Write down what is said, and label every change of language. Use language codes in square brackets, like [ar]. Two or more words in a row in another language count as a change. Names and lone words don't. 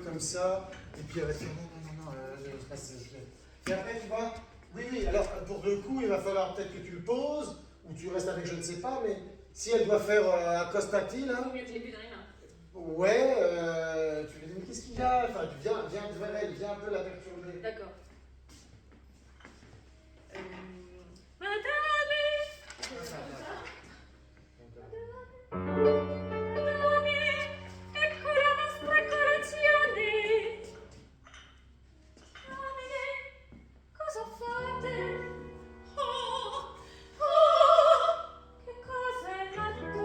[fr] ça, et puis elle va dire non, je passe. Et après, tu vois, oui, alors pour le coup, il va falloir peut-être que tu le poses, ou tu restes avec je ne sais pas, mais si elle doit faire accostati, là, Vaut mieux que je l'ai plus dans les mains. ouais, tu lui dis, mais qu'est-ce qu'il y a? Enfin, tu viens vers elle, viens un peu la perturber. D'accord. Madame, [it] ecco la vostra colazione. Amine, cosa fate? Che cosa è nato?